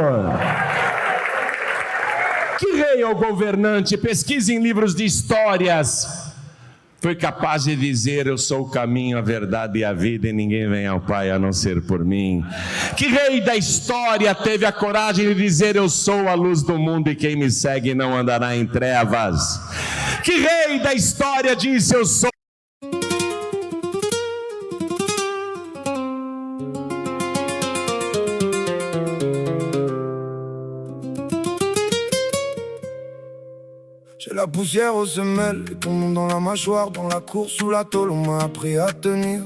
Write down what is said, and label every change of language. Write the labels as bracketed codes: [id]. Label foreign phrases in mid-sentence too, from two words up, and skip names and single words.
[pt] Que rei ou governante, pesquise em livros de histórias, foi capaz de dizer: eu sou o caminho, a verdade e a vida, e ninguém vem ao Pai a não ser por mim? Que rei da história teve a coragem de dizer: eu sou a luz do mundo e quem me segue não andará em trevas? Que rei da história disse: eu sou... [fr] J'ai la poussière aux semelles, les poumons dans la mâchoire, dans la course sous la tôle, on m'a appris à tenir.